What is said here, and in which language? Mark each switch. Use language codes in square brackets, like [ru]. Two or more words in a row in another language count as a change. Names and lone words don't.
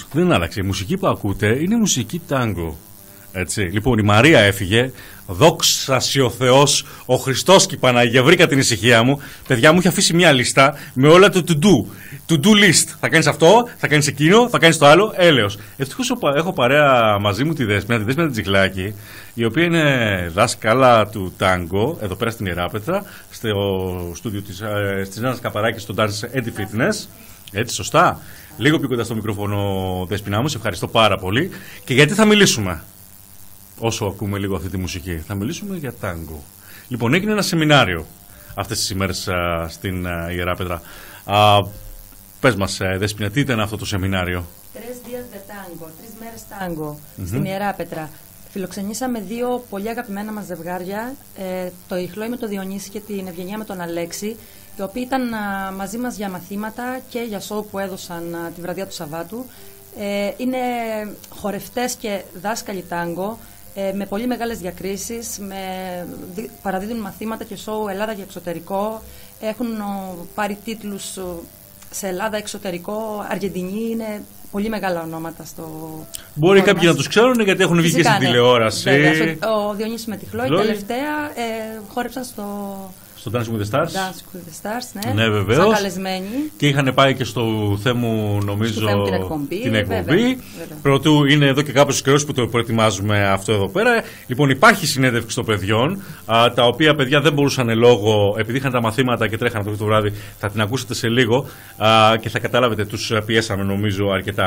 [el] Δεν άλλαξε. Η μουσική που ακούτε είναι μουσική τάγκο. Έτσι. Λοιπόν, η Μαρία έφυγε. Δόξα σοι ο Θεός, ο Χριστός και η Παναγία. Βρήκα την ησυχία μου. Παιδιά, μου έχει αφήσει μια λίστα με όλα το [en] to-do list. [el] Θα κάνεις αυτό, θα κάνεις εκείνο, θα κάνεις το άλλο. Έλεος. Ευτυχώς έχω παρέα μαζί μου τη Δέσποινα την Τζιχλάκη, η οποία είναι δάσκαλα του τάγκο εδώ πέρα στην Ιεράπετρα, στο στούντιο της Νάνας Καπαράκης στο Dance and Fitness. Έτσι, σωστά. Λίγο πιο κοντά στο μικρόφωνο, Δέσποινα μου, σε ευχαριστώ πάρα πολύ. Και γιατί θα μιλήσουμε, όσο ακούμε λίγο αυτή τη μουσική? Θα μιλήσουμε για τάγκο. Λοιπόν, έγινε ένα σεμινάριο αυτές τις ημέρες στην Ιεράπετρα. Πες μας, Δέσποινα, τι ήταν αυτό το σεμινάριο? 3 [es] días de tango, [el] 3 μέρες τάγκο στην Ιεράπετρα. Φιλοξενήσαμε 2 πολύ αγαπημένα μας ζευγάρια, το Ιχλόη με το Διονύση και την Ευγενία με τον Αλέξη, οι οποίοι ήταν μαζί μας για μαθήματα και για σοου που έδωσαν τη βραδιά του Σαββάτου. Είναι χορευτές και δάσκαλοι τάγκο, με πολύ μεγάλες διακρίσεις, παραδίδουν μαθήματα και σοου Ελλάδα και εξωτερικό, έχουν πάρει τίτλους σε Ελλάδα, εξωτερικό, Αργεντινή, είναι πολύ μεγάλα ονόματα στο... Μπορεί κάποιοι να τους ξέρουν γιατί έχουν βγει και στην τηλεόραση. Ο Διονύσης με τη Χλόη τελευταία χόρεψαν στο Dancing with the Stars. Dancing with the Stars, ναι, βεβαίως. Σαν καλεσμένοι. Και είχαν πάει και στο Θέμου, νομίζω, την εκπομπή. Πρωτού είναι εδώ και κάποιος καιρός που το προετοιμάζουμε αυτό εδώ πέρα. Λοιπόν, υπάρχει συνέντευξη των παιδιών, τα οποία παιδιά δεν μπορούσαν λόγω, επειδή είχαν τα μαθήματα και τρέχαν το βράδυ, θα την ακούσετε σε λίγο και θα καταλάβετε, τους πιέσαμε νομίζω αρκετά.